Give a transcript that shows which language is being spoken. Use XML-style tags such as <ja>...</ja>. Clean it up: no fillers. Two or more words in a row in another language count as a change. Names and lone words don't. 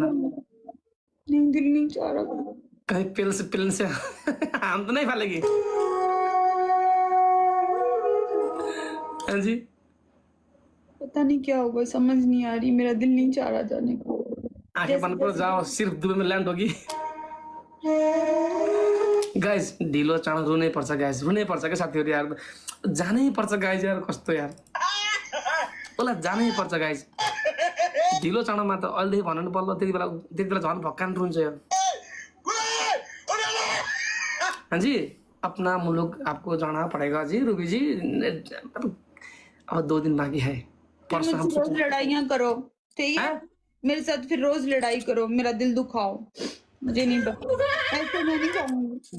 <hi>नहीं दिल नहीं चाह रहा। कहीं पिल से हम तो नहीं फालेगी। हाँ जी, पता नहीं क्या होगा, समझ नहीं आ रही, मेरा दिल नहीं चाह रहा जाने को। आंखें बंद करो, जाओ, सिर्फ दुबई में लैंड होगी।</hi> <ne>गाइस ढिलो चाँडो रुनै पर्छ गाइस, रुनै पर्छ क्या साथीहरु यार, जानै पर्छ गाइस यार, कस्तो यार, ओला जानै पर्छ गाइस। ढिलो चाँडोमा त अहिलेदेखि भन्नु पर्ला, त्यति बेला झन् भक्कान रुन्छ यो।</ne> <hi>हाँ जी, अपना मुल्क आपको जाना पड़ेगा जी रूबी जी, अब 2 दिन बाकी है। परसों हम रोज लड़ाइयाँ करो, ठीक है, मेरे साथ फिर रोज लड़ाई करो, मेरा दिल दुखाओ, मुझे नहीं पता, ऐसे मैं नहीं चाहूंगी।</hi>